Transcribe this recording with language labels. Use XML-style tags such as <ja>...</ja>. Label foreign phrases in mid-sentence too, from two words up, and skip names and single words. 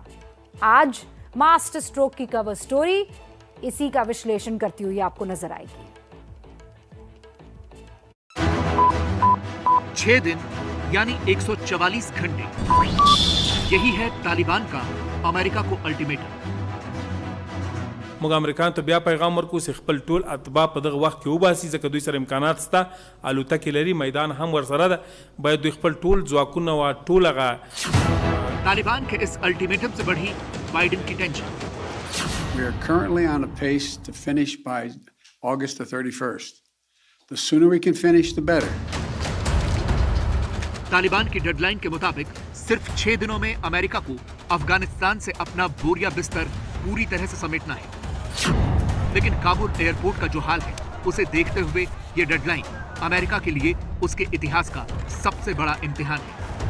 <hi>आज मास्टर स्ट्रोक की कवर स्टोरी इसी का विश्लेषण करती हुई आपको नजर आएगी। 6 दिन यानी 144 घंटे, यही है तालिबान का अमेरिका को अल्टीमेटम।</hi> <ps>موږ امریکایانو ته بیا پیغام ورکوو چې خپل ټول اتباع په دغه وخت کې وباسي، ځکه دوی سره امکانات شته، الوتکې لري، میدان هم ورسره ده، باید دوی خپل ټول ځواکونه او ټول هغه</ps> <hi>तालिबान के इस अल्टीमेटम से बढ़ी बाइडेन की टेंशन।</hi> <en>We are currently on a pace to finish by August the 31st. The sooner we can finish, the better.</en> <hi>तालिबान की डेडलाइन के मुताबिक सिर्फ 6 दिनों में अमेरिका को अफगानिस्तान से अपना बोरिया बिस्तर पूरी तरह से समेटना है। लेकिन काबुल एयरपोर्ट का जो हाल है, उसे देखते हुए ये डेडलाइन अमेरिका के लिए उसके इतिहास का सबसे बड़ा इम्तिहान है।</hi>